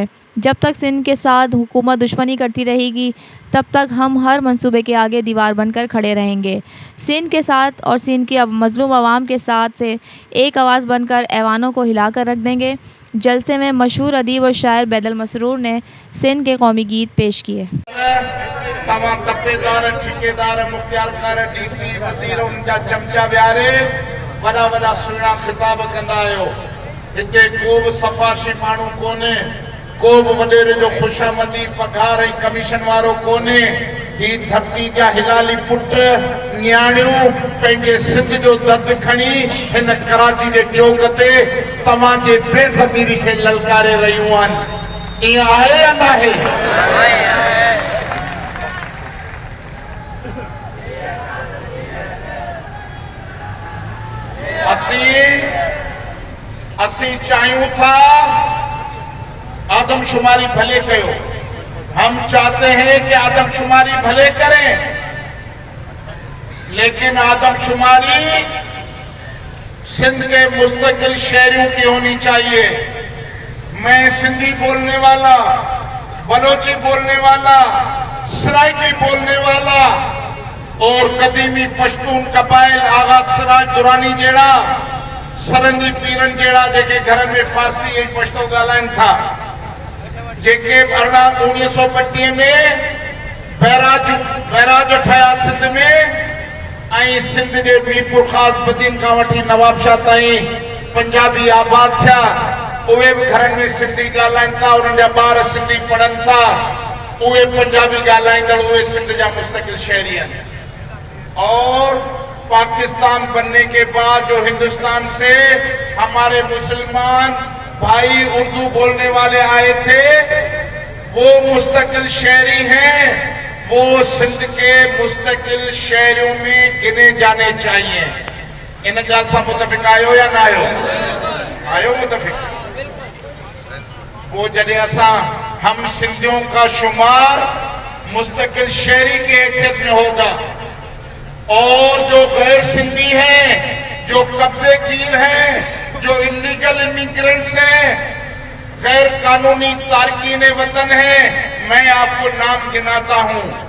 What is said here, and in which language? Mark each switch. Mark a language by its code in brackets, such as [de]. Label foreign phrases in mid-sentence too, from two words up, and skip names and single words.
[ur] جب تک سندھ کے ساتھ حکومت دشمنی کرتی رہے گی، تب تک ہم ہر منصوبے کے آگے دیوار بن کر کھڑے رہیں گے. سندھ کے ساتھ اور سندھ کی مظلوم عوام کے ساتھ سے ایک آواز بن کر ایوانوں کو ہلا کر رکھ دیں گے. جلسے میں مشہور ادیب اور شاعر بیدل مسرور نے سندھ کے قومی گیت پیش کیے. [sd] वॾा वॾा सुहिणा ख़िताब कंदा आहियो। हिते को बि सफ़ारशी माण्हू कोन्हे, को बि वॾेरे जो ख़ुशामदी पघार ऐं कमीशन वारो कोन्हे। ही धरती जा हिलाली पुट न्याणियूं पंहिंजे सिंध जो दर्द खणी हिन कराची जे चौक ते तव्हां जे बेज़मीरी खे ललकारे रहियूं आहिनि। ईअं आहे या न आहे? असी चाहूं था आदमशुमारी भले करो। [ur] ہم چاہتے ہیں کہ آدم شماری بھلے کریں، لیکن آدم شماری سندھ کے مستقل شہریوں کی ہونی چاہیے. میں سندھی بولنے والا، بلوچی بولنے والا، سرائیکی بولنے والا اور قدیمی پشتون قبائل [sd] आगा सिराज दुरानी जेड़ा सरंदी पीरन जेड़ा जेके घर में फांसी ऐं पश्तो ॻाल्हाइनि था, जेके 1932 में बैराज ठया सिंध में ऐं सिंध जे मीरपुर ख़ास बदीन का वठी नवाबशाह ताईं पंजाबी आबाद थिया, उहे भी घर में सिंधी ॻाल्हाइनि था, उन्हनि जा ॿार सिंधी पढ़नि था, उहे पंजाबी ॻाल्हाईंदड़ उहे सिंध जा मुस्तकिल शहरी आहिनि। [ur] اور پاکستان بننے کے بعد جو ہندوستان سے ہمارے مسلمان بھائی اردو بولنے والے آئے تھے، وہ مستقل شہری ہیں، وہ سندھ کے مستقل شہروں میں گنے جانے چاہیے. [sd] इन गाल से मुतफिक आयो या ना आयो? आयो मुतफिक? [ur] وہ [sd] जॾहिं असां [ur] ہم سندھیوں کا شمار مستقل شہری کی حیثیت میں ہوگا اور جو غیر سندھی ہیں، جو قبضے گیر ہیں، جو कब्जे कीर हैं, जो [en] illegal immigrants [ur] ہیں، غیر قانونی تارکین وطن ہیں، میں آپ کو نام گناتا ہوں.